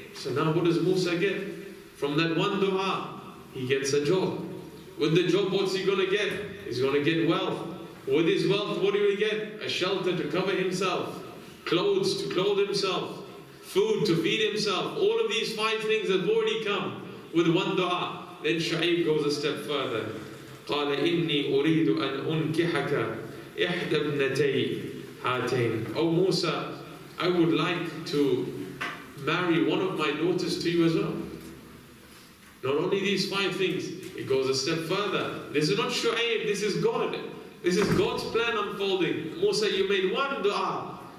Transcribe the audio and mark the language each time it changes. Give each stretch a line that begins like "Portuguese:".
English: So now what does Musa get? From that one dua, he gets a job. With the job, what's he going to get? He's going to get wealth. With his wealth, what do we get? A shelter to cover himself, clothes to clothe himself, food to feed himself. All of these 5 things have already come with one dua. Then Shu'aib goes a step further.
Arabic: قال إني أريد أن أنكحك إحدى ابنتي هاتين.
English: Oh Musa, I would like to marry one of my daughters to you as well. Not only these 5 things, it goes a step further. This is not Shu'aib, this is God. This is God's plan unfolding. Musa, you made one dua.